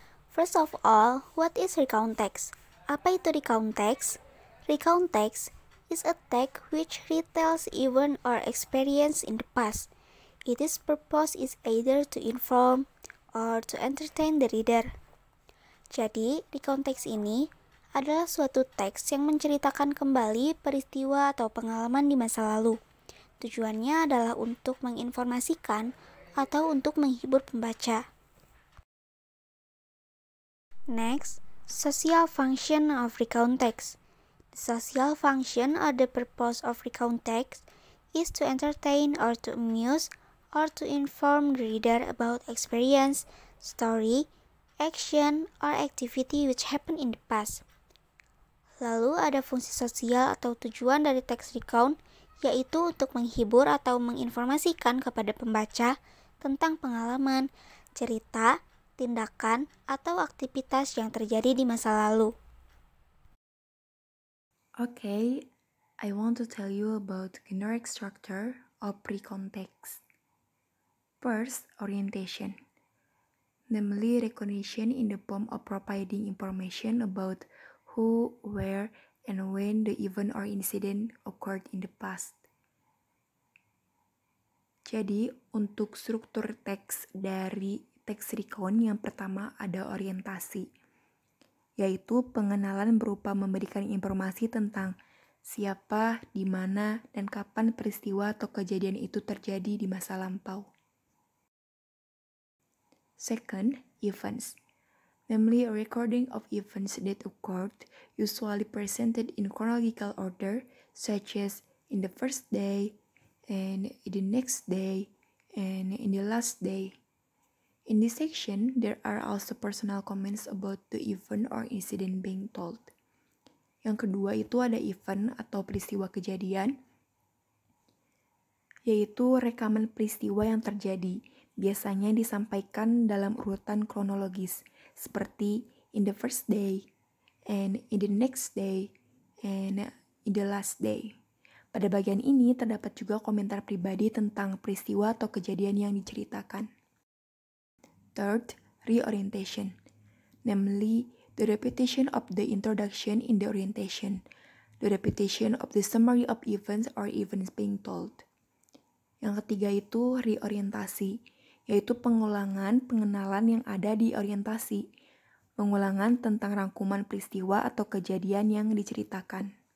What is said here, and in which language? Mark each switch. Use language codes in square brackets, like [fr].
[en] First of all, what is recount text? [id] Apa itu recount text? [en] Recount text is a text which retells event or experience in the past. Its purpose is either to inform or to entertain the reader. [id] Jadi, recount text ini adalah suatu teks yang menceritakan kembali peristiwa atau pengalaman di masa lalu. Tujuannya adalah untuk menginformasikan atau untuk menghibur pembaca. [en] Next, social function of recount text. The social function or the purpose of recount text is to entertain or to amuse or to inform the reader about experience, story, action, or activity which happened in the past. [id] Lalu ada fungsi sosial atau tujuan dari teks recount, yaitu untuk menghibur atau menginformasikan kepada pembaca tentang pengalaman, cerita, tindakan, atau aktivitas yang terjadi di masa lalu. [en] Okay, I want to tell you about generic structure of pre-context. First, orientation, namely recognition in the form of providing information about who, where, and when the event or incident occurred in the past. [id] Jadi, untuk struktur teks dari teks recount yang pertama ada orientasi, yaitu pengenalan berupa memberikan informasi tentang siapa, di mana, dan kapan peristiwa atau kejadian itu terjadi di masa lampau. [en] Second, events, namely a recording of events that occurred, usually presented in chronological order, such as in the first day, and in the next day, and in the last day. In this section, there are also personal comments about the event or incident being told. [id] Yang kedua itu ada event atau peristiwa kejadian, yaitu rekaman peristiwa yang terjadi. Biasanya disampaikan dalam urutan kronologis, seperti [en] in the first day, and in the next day, and in the last day. [id] Pada bagian ini terdapat juga komentar pribadi tentang peristiwa atau kejadian yang diceritakan. [en] Third, reorientation, namely the repetition of the introduction in the orientation, the repetition of the summary of events or events being told. [id] Yang ketiga itu reorientasi, yaitu pengulangan pengenalan yang ada di orientasi, pengulangan tentang rangkuman peristiwa atau kejadian yang diceritakan.